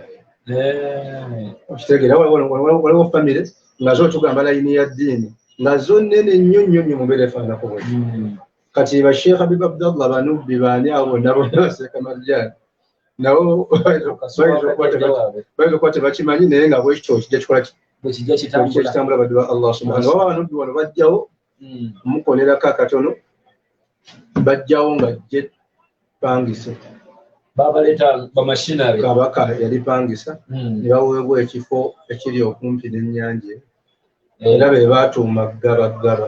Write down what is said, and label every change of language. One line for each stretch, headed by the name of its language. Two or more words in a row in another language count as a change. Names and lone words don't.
Ganda: Okitegeera waliwo famire nga zo tugamba layini ya ddiini nga zo nnene nnyo nnyo nnyo mu mbeera efaananako bwe. Kati ba Sheikh Habib Abdallah banubbi baani abo bonna Seeka Marjani nabo bayinza okuba tebakimanyi naye nga bwekityo kijja kikola kitambula baddu ba Allah
Arabic: سبحانه وتعالى.
Ganda: Banubbi wano bajjawo mukonerako akatono bajjawo nga jje pangisa babaleeta bamashinari kabaka yali pangisa ne baweebwa ekifo ekiri okumpi n'ennyanja era be baatuuma Gaba.